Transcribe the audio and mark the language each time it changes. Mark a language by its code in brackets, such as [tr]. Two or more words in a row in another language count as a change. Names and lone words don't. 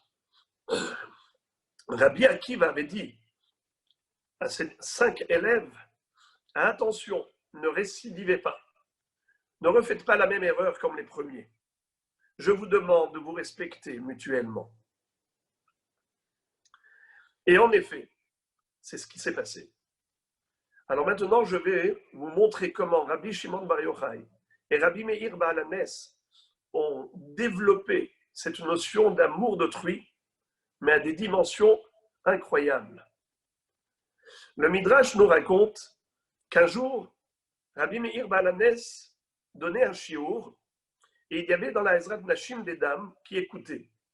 [fr] Rabbi Akiva avait dit à ses 5 élèves, attention, ne récidivez pas, ne refaites pas la même erreur comme les premiers. Je vous demande de vous respecter mutuellement. Et en effet, c'est ce qui s'est passé. Alors maintenant, je vais vous montrer comment Rabbi Shimon Bar Yochai et Rabbi Meir Baal HaNes ont développé cette notion d'amour d'autrui, mais à des dimensions incroyables. Le Midrash nous raconte qu'un jour, Rabbi Meir Baal HaNes donnait un shiur et il y avait dans la [he] עזרת נשים [fr] des dames qui écoutaient.